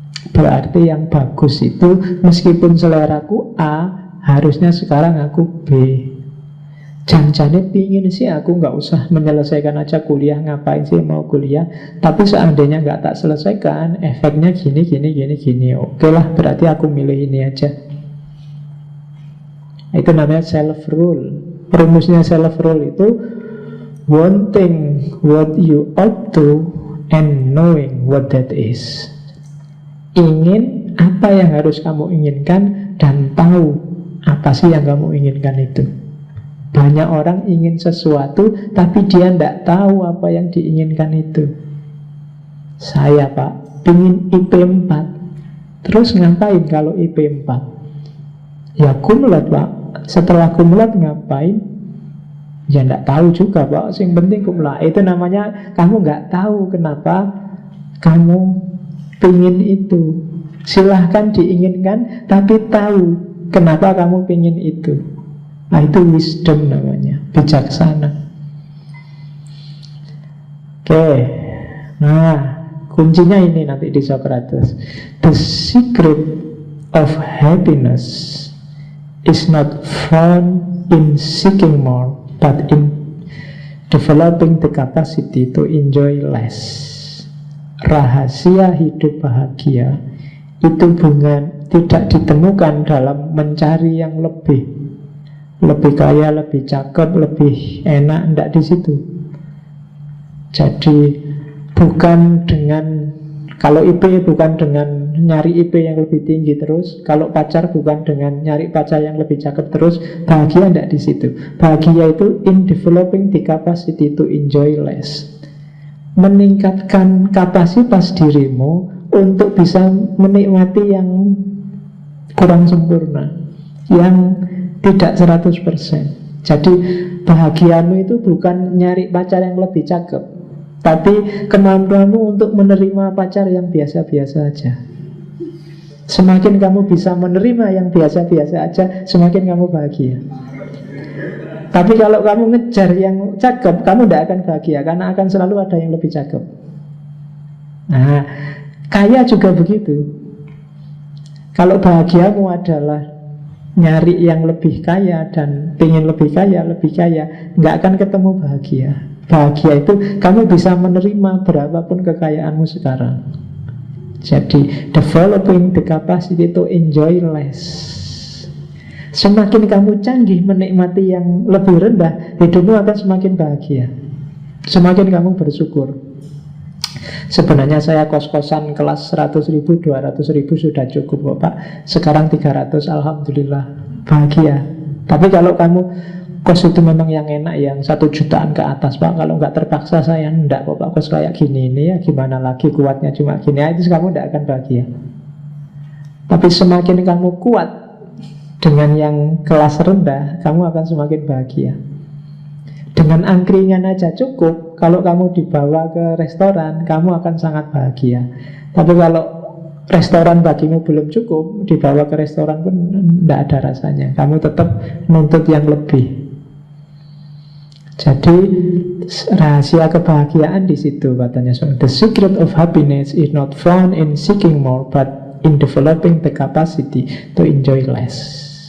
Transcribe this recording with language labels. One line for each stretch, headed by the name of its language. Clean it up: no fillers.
Indonesian: Berarti yang bagus itu, meskipun seleraku A, harusnya sekarang aku B. Jangan-jangan pingin sih aku nggak usah menyelesaikan aja kuliah, ngapain sih mau kuliah. Tapi seandainya nggak tak selesaikan, efeknya gini. Oke lah, berarti aku milih ini aja. Itu namanya self-rule. Rumusnya self-rule itu
English: wanting what you ought to and knowing what that is.
Indonesian: Ingin apa yang harus kamu inginkan dan tahu apa sih yang kamu inginkan itu. Banyak orang ingin sesuatu tapi dia tidak tahu apa yang diinginkan itu. Saya Pak, ingin IP 4. Terus ngapain kalau IP 4? Ya kumulat Pak. Setelah kumulat ngapain? Ya tidak tahu juga Pak. Yang penting kumulat. Itu namanya kamu nggak tahu kenapa kamu pingin itu. Silahkan diinginkan tapi tahu kenapa kamu pingin itu. Nah itu wisdom namanya, bijaksana. Oke. Nah kuncinya ini nanti di Socrates.
English: The secret of happiness is not found in seeking more, but in developing the capacity to enjoy less.
Indonesian: Rahasia hidup bahagia itu tidak ditemukan dalam mencari yang lebih kaya, lebih cakep, lebih enak, enggak di situ. Jadi bukan dengan, kalau IP bukan dengan nyari IP yang lebih tinggi terus, kalau pacar bukan dengan nyari pacar yang lebih cakep terus. Bahagia enggak di situ. Bahagia itu
English: in developing the capacity to enjoy less.
Indonesian: Meningkatkan kapasitas dirimu untuk bisa menikmati yang kurang sempurna, yang tidak 100%. Jadi bahagiamu itu bukan nyari pacar yang lebih cakep, tapi kemampuanmu untuk menerima pacar yang biasa-biasa aja. Semakin kamu bisa menerima yang biasa-biasa aja, semakin kamu bahagia. Tapi kalau kamu ngejar yang cakep, kamu tidak akan bahagia, karena akan selalu ada yang lebih cakep. Nah, kaya juga begitu. Kalau bahagiamu adalah nyari yang lebih kaya dan pengen lebih kaya, nggak akan ketemu bahagia. Bahagia itu kamu bisa menerima berapapun kekayaanmu sekarang. Jadi
English: developing the capacity to enjoy less.
Indonesian: Semakin kamu canggih menikmati yang lebih rendah, hidupmu akan semakin bahagia. Semakin kamu bersyukur. Sebenarnya saya kos-kosan kelas 100.000, 200.000 sudah cukup kok Pak. Sekarang 300, Alhamdulillah, bahagia. Tapi kalau kamu kos itu memang yang enak, yang 1 jutaan ke atas Pak, kalau nggak terpaksa saya enggak kok Pak, kos kayak gini ini ya gimana lagi, kuatnya cuma gini, itu kamu enggak akan bahagia. Tapi semakin kamu kuat dengan yang kelas rendah, kamu akan semakin bahagia. Dengan angkringan aja cukup. Kalau kamu dibawa ke restoran, kamu akan sangat bahagia. Tapi kalau restoran bagimu belum cukup, dibawa ke restoran pun tidak ada rasanya. Kamu tetap nuntut yang lebih. Jadi rahasia kebahagiaan di situ katanya.
English: So, the secret of happiness is not found in seeking more, but in developing the capacity to enjoy less.